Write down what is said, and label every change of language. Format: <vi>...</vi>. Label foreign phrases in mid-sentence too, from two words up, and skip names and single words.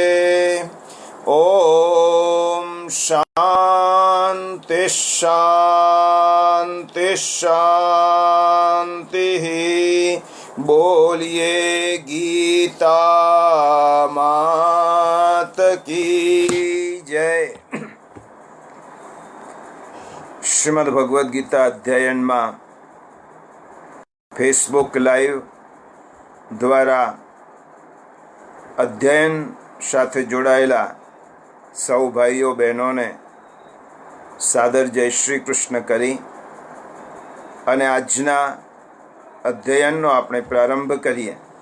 <sa>ॐ शान्ति शान्ति शान्तिः।</sa> <hi>बोलिए गीता मात की जय।</hi> <gu>શ્રીમદ ભગવદ્ ગીતા અધ્યયનમાં ફેસબુક લાઈવ દ્વારા અધ્યયન સાથે જોડાયેલા સૌ ભાઈઓ બહેનોને સાદર જય શ્રી કૃષ્ણ કરી અને આજના અધ્યયનનો આપણે પ્રારંભ કરીએ।</gu>